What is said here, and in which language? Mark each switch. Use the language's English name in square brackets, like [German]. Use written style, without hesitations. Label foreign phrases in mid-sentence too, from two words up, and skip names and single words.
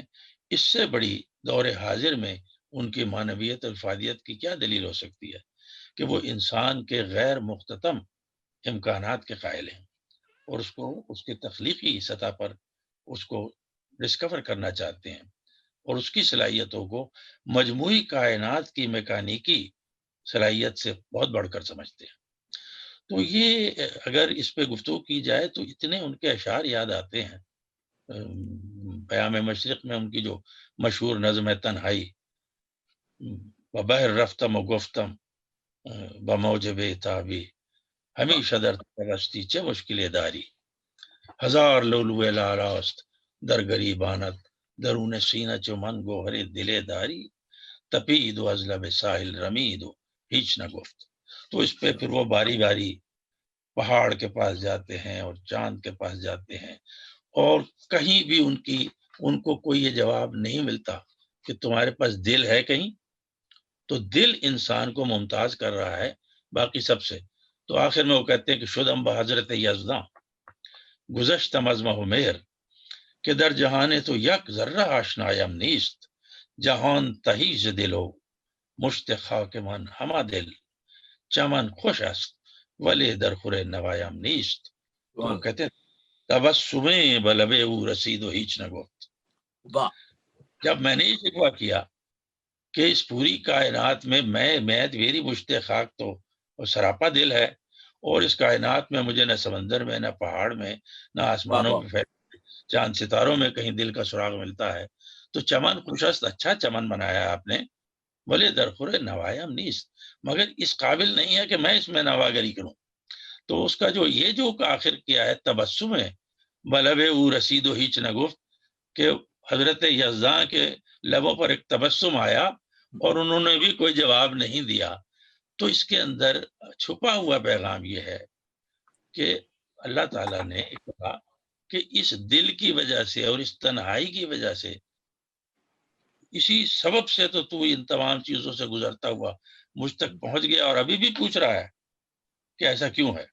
[Urdu] اس سے بڑی دور حاضر میں ان کی معنویت اور افادیت کی کیا دلیل ہو سکتی ہے کہ وہ انسان کے غیر مختتم امکانات کے قائل ہیں اور اس کو اس کے تخلیقی سطح پر اس کو ڈسکور کرنا چاہتے ہیں اور اس کی صلاحیتوں کو مجموعی کائنات کی میکانیکی صلاحیت سے بہت بڑھ کر سمجھتے ہیں. تو یہ اگر اس پہ گفتگو کی جائے تو اتنے ان کے اشعار یاد آتے ہیں. پیام مشرق میں ان کی جو مشہور نظم ہے تنہائی، [Persian] بہر رفتم و گفتم بموجب تابی ہمیشہ در پرستی چه مشکل داری، ہزار لولو لاراست در گریبانت درون سینہ چو من گوہر دل داری، تپید و از لب ساحل رمید و ہیچ نہ گفت. [Urdu] تو اس پہ پھر وہ باری باری پہاڑ کے پاس جاتے ہیں اور چاند کے پاس جاتے ہیں اور کہیں بھی ان کو کوئی یہ جواب نہیں ملتا کہ تمہارے پاس دل ہے کہیں. تو دل انسان کو ممتاز کر رہا ہے باقی سب سے. تو آخر میں وہ کہتے ہیں کہ [Persian] شدم بحضرت یزداں گذشتم از مہ و مہر کہ در جہان تو یک ذرہ آشنایم نیست، جہان تہی ز دل ہو مشت خاک من ہما دل چمن خوش است ولی در خور نوایم نیست. [Urdu] تو وہ کہتے ہیں تبسمیں بلبے او رسید و ہیچ نہ گفت. جب میں نے یہ شکوہ کیا کہ اس پوری کائنات میں میری مشت خاک تو سراپا دل ہے اور اس کائنات میں مجھے نہ سمندر میں نہ پہاڑ میں نہ آسمانوں پہ چاند ستاروں میں کہیں دل کا سراغ ملتا ہے. تو [Persian] چمن خوشست، [Urdu] اچھا چمن بنایا آپ نے، بولے [Persian] درخور نوایم نیست، [Urdu] مگر اس قابل نہیں ہے کہ میں اس میں نواگری کروں. تو اس کا جو یہ جو آخر کیا ہے تبسم ہے [Persian] بلب او رسید و ہیچ نہ گفت، [Urdu] کہ حضرت یزداں کے لبوں پر ایک تبسم آیا اور انہوں نے بھی کوئی جواب نہیں دیا. تو اس کے اندر چھپا ہوا پیغام یہ ہے کہ اللہ تعالیٰ نے کہا کہ اس دل کی وجہ سے اور اس تنہائی کی وجہ سے، اسی سبب سے تو ان تمام چیزوں سے گزرتا ہوا مجھ تک پہنچ گیا اور ابھی بھی پوچھ رہا ہے کہ ایسا کیوں ہے.